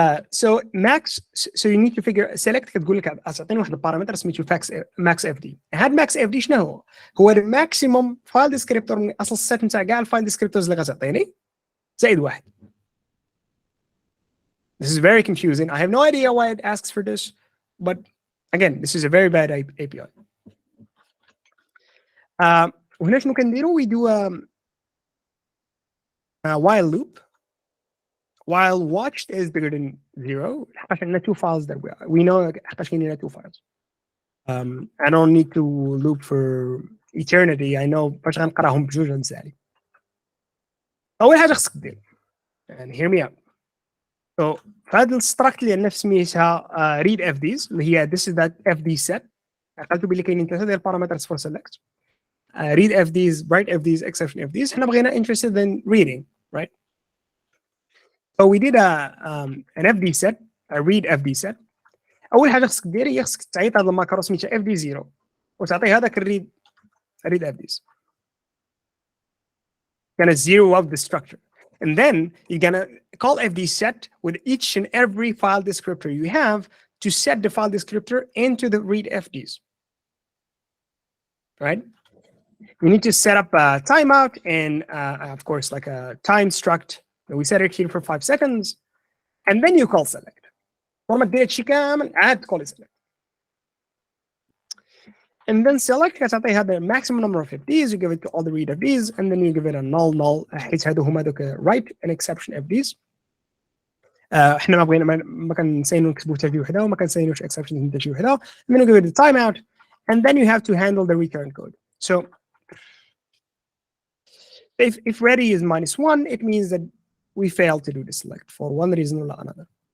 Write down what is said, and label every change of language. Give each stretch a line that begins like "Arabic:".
English: So max, so you need to figure select
Arabic: كتقول لك اعطيني واحد البارامتر سميتو
English: max fd.
Arabic: هاد max fd شنو هو؟ هو الماكسيموم فايل ديسكريبتور من اصل السيت نتاع كاع الفايل ديسكريبتورز اللي غتعطيني زائد واحد.
English: This is very confusing. I have no idea why it asks for this, but again, this is a very bad API.
Arabic: وهنا شنو كنديرو؟
English: we do a while loop. While watched is bigger than 0.
Arabic: حقاش عندنا
English: two files that we know
Arabic: حقاش كاينين
English: two files. I don't need to loop for eternity. I know
Arabic: باش غنقراهم بجوج غنسالي. أول حاجة خصك دير
English: and hear me out. So
Arabic: فهاد الستراكت اللي عندنا سميتها read fds اللي هي
English: this is that fd set.
Arabic: عقلتو بلي كاينين ثلاثة ديال
English: parameters for select. Read fds, write fds, exception fds.
Arabic: حنا بغينا
English: interested in reading, right? So we did an fd set, a read fd set.
Arabic: أول حاجة خصك دير هي خصك تعيط هذا الماكرو سميتها fd0 وتعطيه هذاك الريد fds.
English: Gonna zero up the structure. And then you're gonna call fd set with each and every file descriptor you have to set the file descriptor into the read fds. Right? We need to set up a timeout and of course like a time struct. We set it here for 5 seconds, and then you call select.
Arabic: ولما دير شي كامل عاد تقول
English: select. and then select
Arabic: كتعطيها
English: the maximum number of FDs, you give it to all the read FDs, and then you give it a null
Arabic: حيث هادو هما دوك
English: write and exception FDs.
Arabic: احنا ما بغينا ما كنسينو نكتبو حتى شي وحده وما كنسينوش exception حتى شي وحده.
English: And then you give it the timeout, and then you have to handle the return code. So if ready is -1, it means that we failed to do the select for one reason or another.